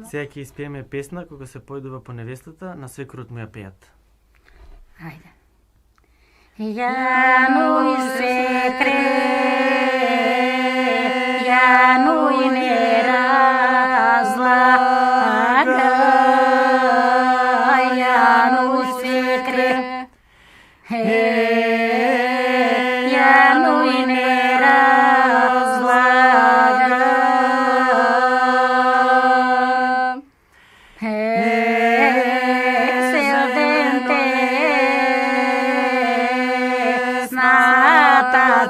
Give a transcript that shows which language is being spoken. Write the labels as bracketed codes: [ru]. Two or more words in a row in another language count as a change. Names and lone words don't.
[mk] ќе испееме песна кога се појдува по невестата, на свекрот му ја пеат. Ајде. Јануј свекре, јануј не разлага, јануј свекре, јануј не разлага, селденте сната